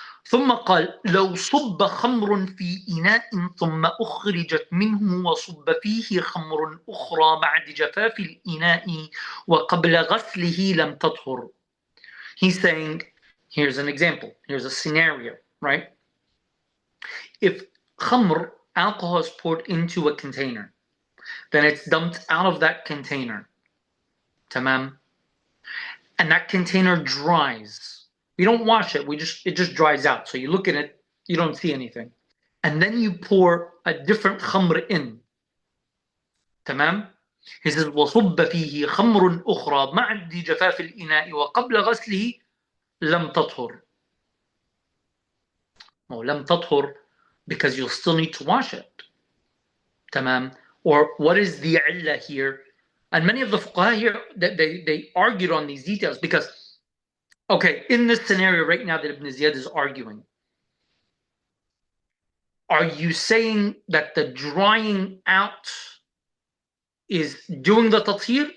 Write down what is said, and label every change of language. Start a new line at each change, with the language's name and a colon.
Arabic: ثم قال لو صب خمر في إناء ثم أخرجت منه وصب فيه خمر أخرى بعد جفاف الإناء وقبل غسله لم تطهر.
English: He's saying, here's an example, here's a scenario, right? If khamr, alcohol, is poured into a container, then it's dumped out of that container, tamam, and that container dries. We don't wash it, it just dries out. So you look at it, you don't see anything. And then you pour a different khamr in. تمام? He says,
Arabic: وَصُبَّ فِيهِ خَمْرٌ أُخْرى مَعَ جَفَافِ الْإِنَاءِ وَقَبْلَ غَسْلِهِ لَمْ تَطْهُرْ.
English: Well,
Arabic: لَمْ تَطْهُرْ,
English: because you'll still need to wash it.
Arabic: تمام?
English: Or what is the illah here? And many of the fuqaha here, they argued on these details, because okay, in this scenario right now that Ibn Ziyad is arguing, are you saying that the drying out is doing the tathir?